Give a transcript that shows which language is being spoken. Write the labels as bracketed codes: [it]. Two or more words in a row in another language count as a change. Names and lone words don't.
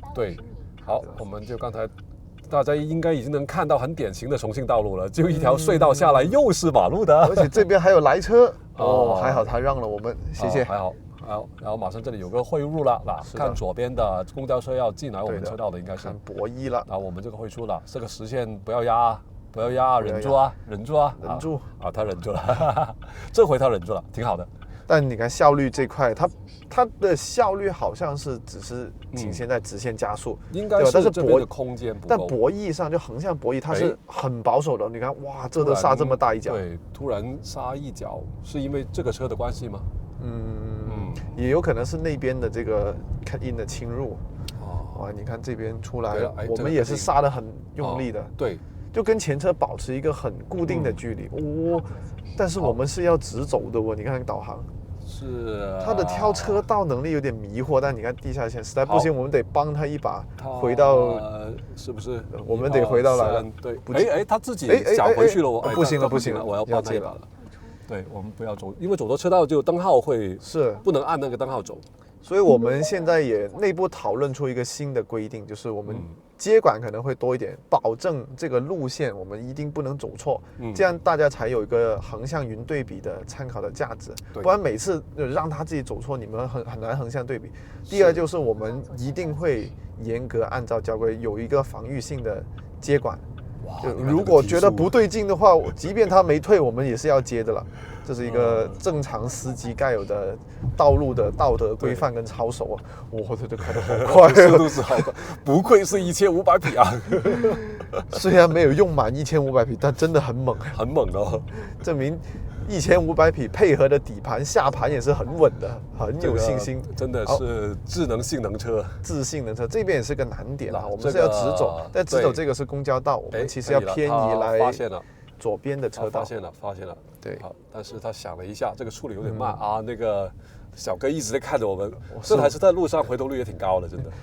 [zh] 對，好，我們就剛才大家應該已經能看到很典型的重慶道路了，就一條隧道下來又是馬路的，而且這邊還有來車。哦，還好他讓了我們，謝謝。還好，好，然後馬上這裡有個匯入了，看左邊的公交車要進來我們車道的應該是看博一了，然後我們這個會出了，這個實線不要壓。不要壓，忍住啊，忍住啊，忍住啊！他忍住了，這回他忍住了，挺好的。但你看效率這塊，它的效率好像是只是僅限在直線加速，應該是但是這邊的空間不夠。但博弈上就橫向博弈，它是很保守的。你看，哇，這都剎這麼大一腳。對，突然剎一腳，是因為這個車的關係嗎？也有可能是那邊的這個 [en] cut in [zh] 的侵入。哇，你看這邊出來，我們也是剎得很用力的。對。就跟前車保持一個很固定的距離，但是我們是要直走的。你看導航，是它的挑車道能力有點迷惑，但你看地下線實在不行，我們得幫他一把，回到，是不是？我們得回到來了。對，他自己想回去了，不行了，不行了，我要幫他一把了。對，我們不要走，因為走到車道就燈號會不能按那個燈號走。所以我們現在也內部討論出一個新的規定，就是我們接管可能會多一點，保證這個路線我們一定不能走錯，這樣大家才有一個橫向雲對比的參考的價值。不然每次讓他自己走錯，你們很難橫向對比。第二就是我們一定會嚴格按照交規，有一個防禦性的接管。就如果覺得不對勁的話，即便他沒退，我們也是要接的了。這是一個正常司機該有的道路的道德規範跟操守啊！哇，這就開得好快，速度是好快，不愧是1500匹啊！雖然沒有用滿1500匹，但真的很猛，很猛哦！證明1500匹配合的底盤下盤也是很穩的，很有信心。真的是智能性能車，性能車這邊也是個難點啊！我們是要直走，但直走這個是公交道，我們其實要偏移來左邊的車道。發現了。對，好，但是他想了一下，這個處理有點慢啊。那個小哥一直在看着我們，這還是在路上回頭率也挺高的，真的。